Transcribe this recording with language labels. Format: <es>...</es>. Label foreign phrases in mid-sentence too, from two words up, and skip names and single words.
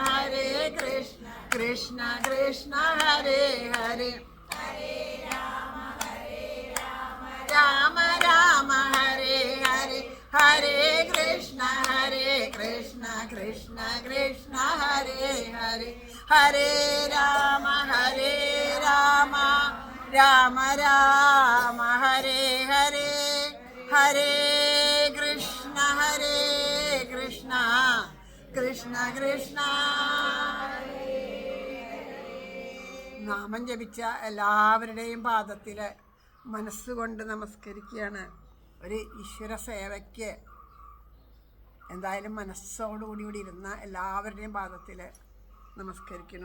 <sa>കൃഷ്ണ കൃഷ്ണ ഹരേ ഹരേ, രാമ രാമ ഹരേ ഹരേ, ഹരേ കൃഷ്ണ കൃഷ്ണ കൃഷ്ണ ഹരേ ഹരേ, ഹരേ രാമ രാമ രാമ ഹരേ ഹരേ, ഹരേ കൃഷ്ണ കൃഷ്ണ കൃഷ്ണ.</sa> <ml>നാമം ജപിച്ച എല്ലാവരുടെയും പാദത്തില് മനസ്സുകൊണ്ട് നമസ്കരിക്കുകയാണ്. ഒരു ഈശ്വര സേവയ്ക്ക് എന്തായാലും മനസ്സോടുകൂടി ഇരുന്ന എല്ലാവരുടെയും പാദത്തിൽ നമസ്കരിക്കുന്നു.</ml>